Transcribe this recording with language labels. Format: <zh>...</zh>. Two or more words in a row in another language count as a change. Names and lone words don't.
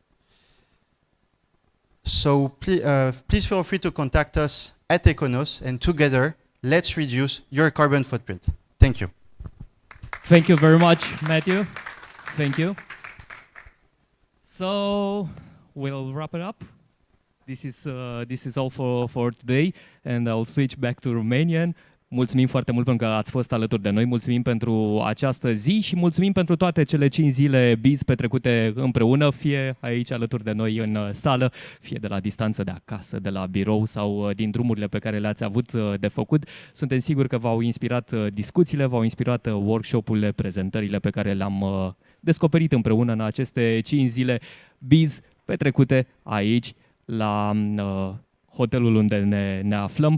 <en>So please feel free to contact us at ECONOS, and together, let's reduce your carbon footprint. Thank you. Thank you very much, Matthew. Thank you. So we'll wrap it up. This is all for today, and I'll switch back to Romanian.</en> <ro>Mulțumim foarte mult pentru că ați fost alături de noi, mulțumim pentru această zi și mulțumim pentru toate cele 5 zile BIZ petrecute împreună, fie aici alături de noi în sală, fie de la distanță de acasă, de la birou sau din drumurile pe care le-ați avut de făcut. Suntem siguri că v-au inspirat discuțiile, v-au inspirat workshop-urile, prezentările pe care le-am descoperit împreună în aceste 5 zile BIZ petrecute aici la hotelul unde ne aflăm.</ro>